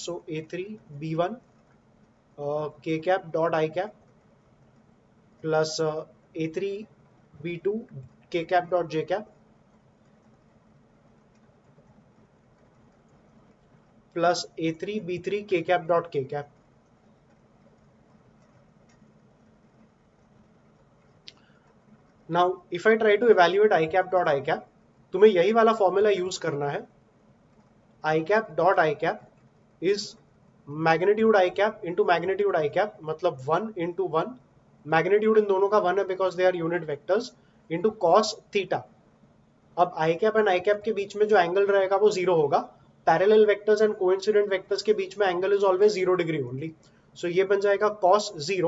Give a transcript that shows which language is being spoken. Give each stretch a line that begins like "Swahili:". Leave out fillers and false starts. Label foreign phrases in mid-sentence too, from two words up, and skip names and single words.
English: So a3 b1 k cap dot I cap plus a3 b2 k cap dot j cap plus a3 b3 k cap dot k cap. Now if I try to evaluate I cap dot I cap,
Hindi: तुम्हें यही वाला फॉर्मूला यूज करना है.
English: I cap dot I cap is magnitude I cap into magnitude I cap, मतलब 1 into 1, मैग्नीट्यूड
Hindi: इन दोनों का 1 है
English: because they are unit vectors, into cos theta.
Hindi: अब
English: I cap and I cap
Hindi: के बीच में जो एंगल रहेगा वो जीरो होगा.
English: parallel vectors and coincident vectors
Hindi: के बीच में
English: angle is always 0 degree only.
Hindi: सो ये बन जाएगा कॉस 0.